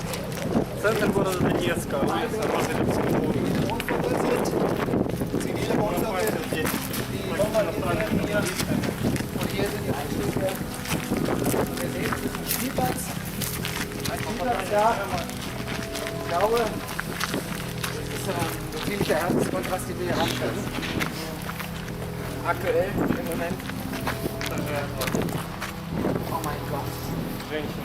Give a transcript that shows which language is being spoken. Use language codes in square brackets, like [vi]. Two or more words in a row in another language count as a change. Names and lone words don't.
[ru] Центр города Донецка, улица Мазаревского. [de] Zivile Wohnungen, die und hier sind die Einschläge. Wir sehen, das ist ein Spielplatz. Ein Spielplatz, ja. Ich glaube, das ist wirklich der härteste Kontrast, den wir hier haben können. Aktuell, im Moment. Oh mein Gott. [ru] Женщина.